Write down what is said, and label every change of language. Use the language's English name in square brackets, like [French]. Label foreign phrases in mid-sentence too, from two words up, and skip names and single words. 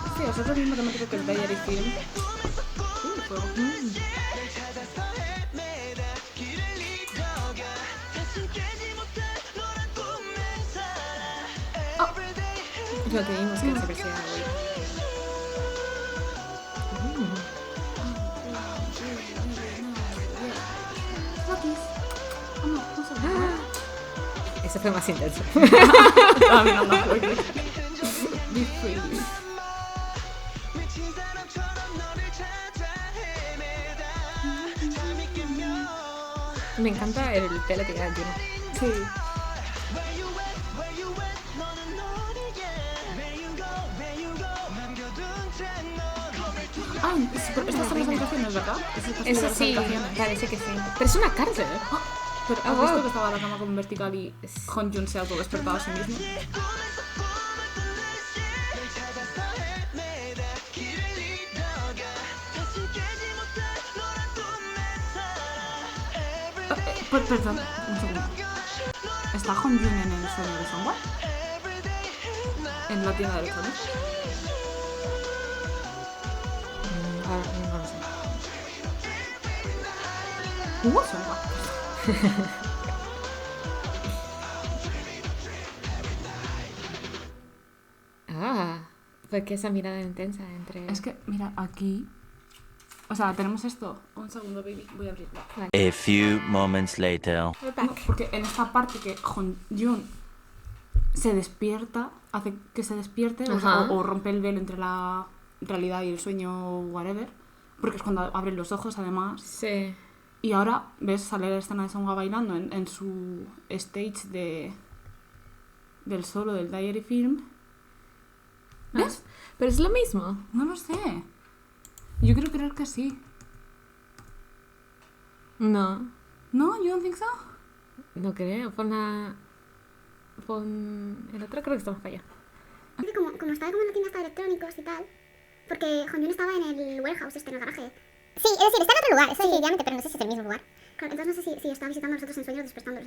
[Spanish] eso es lo mismo temático que el Diary Film. Fuego. [Korean] 찾아서 헤매다 길을 잃어가 다시 깨지 못할 너란 꿈에 살아 Everyday [Spanish] Es lo que vimos que se parecía a hoy. Rockies. Oh, no, no sé. Eso fue más intenso. Estaba mirando a Chloe. [English] Be free. [Korean] 미친 사람처럼 너를 찾아 헤매다 잠이 깨면 [Spanish] Me encanta el pelo que lleva Juno. Sí. [English] Where you at [Korean] 너는 어디에 [English] Where you go [Korean] 남겨둔 채너 겁을 두고 [Spanish] Ah, estas son las habitaciones, ¿verdad? Es el castillo de Eso las sí, habitaciones. parece que sí. Pero es una cárcel. Pero ¿has Oh, visto wow. que estaba la cama como vertical y Honjun se ha autodespertado a sí mismo? [Korean] 꿈에서 꿈을 꾼 듯이 널 찾아서 헤매다 길을 잃어가 다시 깨지 못할 너란 꿈에 살아 Everyday [Spanish] Perdón, un segundo. ¿Está Honjun en el sueño de Songwa? En la tienda del Sonic. Ahora no lo sé. Songwa. Ah, porque esa mirada intensa entre... Es que, mira, aquí... O sea, tenemos esto. Un segundo, baby. Voy a abrirlo. [English] A few moments later. We're [Spanish] No, [English] back. [Spanish] porque en esta parte que Honjun se despierta, hace que se despierte, o, sea, Ajá. o rompe el velo entre la realidad y el sueño, whatever. Porque es cuando abren los ojos, además. Sí. Y ahora, ves, sale la escena de Songwa bailando en su stage del solo del Diary Film. ¿Ves? Pero es lo mismo. No lo sé. Yo quiero creer que sí. No, ¿No? [English] ¿You don't think so? [Spanish] no creo. Pon el otro creo que está más para allá. Es que como estaba como en una tienda de electrónicos y tal, porque Honjun estaba en el warehouse, en el garaje. Sí, es decir, está en otro lugar, eso definitivamente, pero no sé si es el mismo lugar. Claro, entonces no sé si estaba visitando a nosotros en sueños despertándolos.